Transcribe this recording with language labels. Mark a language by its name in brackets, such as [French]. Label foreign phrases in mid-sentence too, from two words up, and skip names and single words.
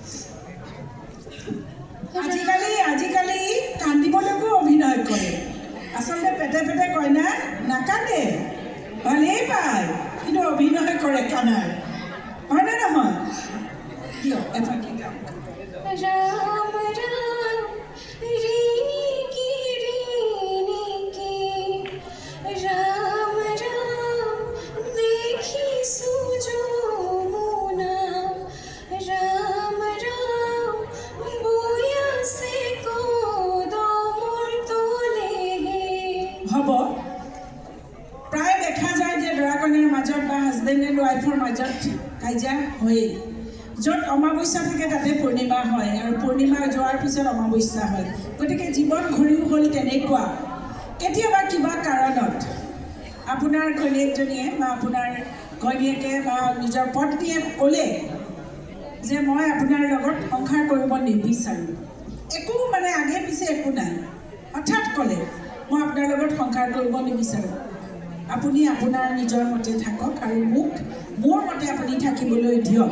[Assamese] আজিকালি কান্দিবলৈকো অভিনয় কৰে। আচলতে পেটে পেটে কইনা নাকান্দে, ভালেই পায়, কিন্তু অভিনয় কৰে কানাৰ, হয়নে নহয়? কিয় এফাকি গাওক। राम राम रीनी की राम राम देखी सुजो मुना राम राम बोया से को दो मोर तोले হ'ব প্ৰায় দেখা যায় যে দৰা কইনাৰ মাজত বা [English] husband and wife's [Assamese] মাজত কাজিয়া হয়েই। য'ত অমাৱস্যা থাকে তাতে পূৰ্ণিমা হয়, আৰু পূৰ্ণিমা যোৱাৰ পিছত অমাৱস্যা হয়। গতিকে জীৱন ঘূৰিও হ'ল তেনেকুৱা। কেতিয়াবা কিবা কাৰণত আপোনাৰ ঘৈণীয়েকজনীয়ে বা আপোনাৰ ঘৈণীয়েকে বা নিজৰ পত্নীয়ে ক'লে যে মই আপোনাৰ লগত সংসাৰ কৰিব নিবিচাৰোঁ, একো মানে আগে পিছে একো নাই, হঠাৎ ক'লে মই আপোনাৰ লগত সংসাৰ কৰিব নিবিচাৰোঁ, আপুনি আপোনাৰ নিজৰ মতে থাকক আৰু মোৰ মতে আপুনি থাকিবলৈ দিয়ক।